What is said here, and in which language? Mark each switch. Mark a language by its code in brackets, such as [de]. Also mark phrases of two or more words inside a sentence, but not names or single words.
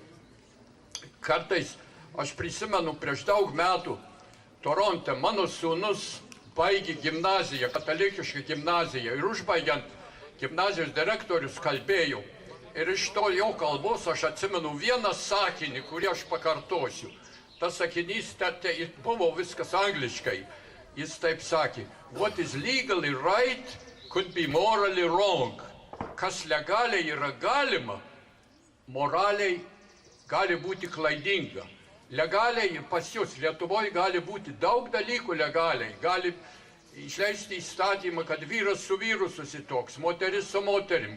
[lt] Kartais aš prisimenu prieš daug metų Toronte mano sūnus baigė gimnaziją, katalikišką gimnaziją ir užbaigiant gimnazijos direktorius kalbėjo. Ir iš to jo kalbos aš atsimenu vieną sakinį, kurį aš pakartosiu. Tas sakinys buvo viskas angliškai. Jis taip sakė, [en] what is legally right could be morally wrong. [lt] Kas legaliai yra galima, moraliai gali būti klaidinga. Legaliai pas jūs Lietuvoje gali būti daug dalykų legaliai. Gali išleisti įstatymą, kad vyras su vyru susitoks, moteris su moterim.